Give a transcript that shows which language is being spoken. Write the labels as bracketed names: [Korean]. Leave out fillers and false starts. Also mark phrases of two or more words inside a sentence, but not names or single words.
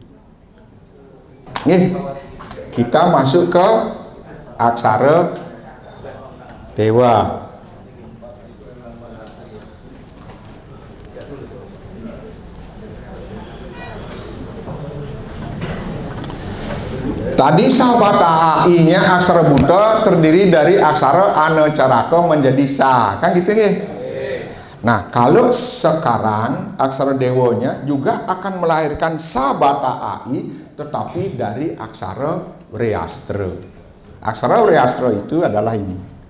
[Indonesian] Nih, kita masuk ke aksara Dewa. Tadi sabata AI-nya aksara buta terdiri dari aksara ane caraka menjadi sa, kan gitu nih. Nah, kalau sekarang aksara Dewonya juga akan melahirkan sabata AI, tetapi dari aksara Wreastra. Aksara Wreastra itu adalah ini.